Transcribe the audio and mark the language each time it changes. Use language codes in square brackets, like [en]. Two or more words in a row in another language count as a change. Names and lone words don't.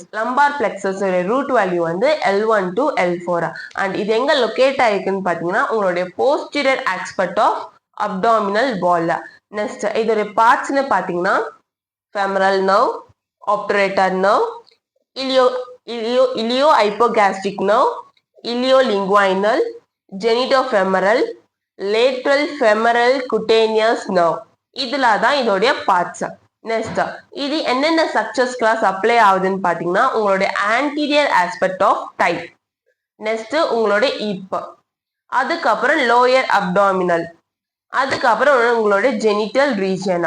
[en] lumbar plexus root value [ta] வந்து [en] L1 to L4 and [ta] இது எங்க லொகேட் ஆயிருக்குன்னு பாத்தீங்கன்னா உங்களுடைய [en] posterior aspect of abdominal wall. நெக்ஸ்ட் [ta] இதோட பார்ட்ஸ்னு பாத்தீங்கன்னா [en] femoral nerve, obturator nerve, ilio hypogastric nerve, iliolinguinal, genitofemoral, lateral femoral cutaneous nerve. [ta] இதுல தான் இதோடைய பார்ட்ஸ். நெக்ஸ்ட் இது என்னென்ன ஸ்ட்ரக்சர்ஸ்க்குலாம் சப்ளை ஆகுதுன்னு பார்த்தீங்கன்னா உங்களுடைய [en] anterior aspect of thigh, [ta] நெக்ஸ்ட் உங்களுடைய இப், அதுக்கப்புறம் [en] lower abdominal, [ta] அதுக்கப்புறம் உங்களுடைய [en] genital region.